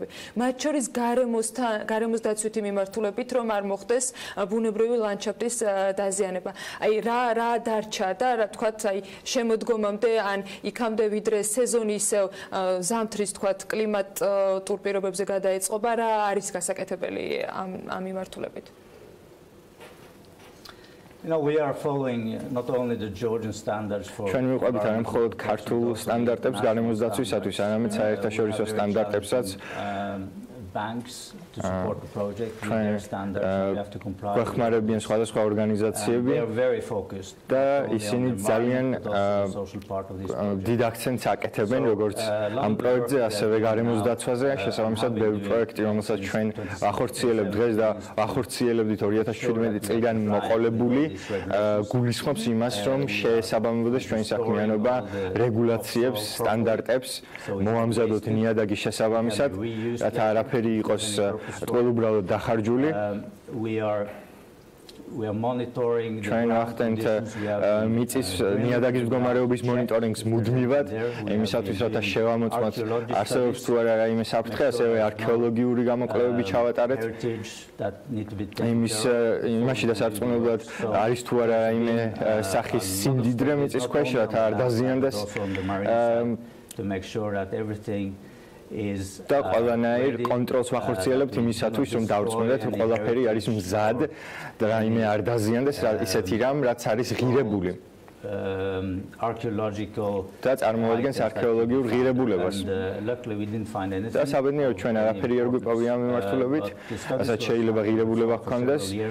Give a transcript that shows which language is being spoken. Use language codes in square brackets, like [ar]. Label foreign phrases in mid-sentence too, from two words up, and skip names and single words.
[ka] მათ შორის გარემოს დაცვითი მიმართულებით, რომ არ მოხდეს ბუნებრივი ლანდშაფტის დაზიანება. აი რა დარჩა და რა თქვათ, აი შემოდგომამდე ან იქამდე ვიდრე სეზონი ისევ ზამთრის თქვათ კლიმატურ პირობებზე გადაეწყობა, რა არის გასაკეთებელი ამ მიმართულებით? [en] You know, we are following not only the Georgian standards for [ka] ჩვენ მივყვებით არა მხოლოდ ქართულ სტანდარტებს გარემოს დაცვისათვის, არამედ საერთაშორისო სტანდარტებსაც. [en] Banks to support the project with their standards we have to comply. [ka] გვეხმარებიან სხვადასხვა ორგანიზაციები და ისინი ძალიან დიდ აქცენტს აკეთებენ როგორც ამ პროექტზე, ასევე გარემოს დაცვაზე. შესაბამისად, ბევრი პროექტი, რომელსაც ჩვენ ვახორციელებთ დღეს და ვახორციელებდით 2017 წლიდან მოყოლებული, გულისხმობს იმას, რომ შეესაბამებოდეს ჩვენი საქმიანობა რეგულაციებს, სტანდარტებს, მოვამზადოთ ნიადაგის შესაბამისად, რათა არაფერი იყოს ყოველუბრალოდ დახარჯული. [en] We are monitoring [ka] ჩვენ ვახდენთ მიწის ნიადაგის მდგომარეობის მონიტორინგს მუდმივად, იმისათვის, რათა შევამოწმოთ არსებობს თუ არა რაიმე საფრთხე, ასევე არქეოლოგიური გამოკვლევები ჩავატარეთ. იმაში დასარწმუნებლად არის თუ არა რაიმე სახის სიმდიდრე მიწის ქვეშ, რათა არ დაზიანდეს. [en] To make sure that everything [ka] და ყველანაირ კონტროლს ვახორციელებთ იმისათვის, რომ დავწმუნდეთ, რომ ყველაფერი არის მზად და რაიმე არ დაზიანდეს, ისეთი რამ, რაც არის ღირებული. [en] archaeological [ka] და წარმოადგენს არქეოლოგიურ ღირებულებას. და საბედნიეროდ ჩვენ არაფერი არ გვიპოვია ამ მიმართულებით, რასაც შეიძლება ღირებულება ჰქონდეს.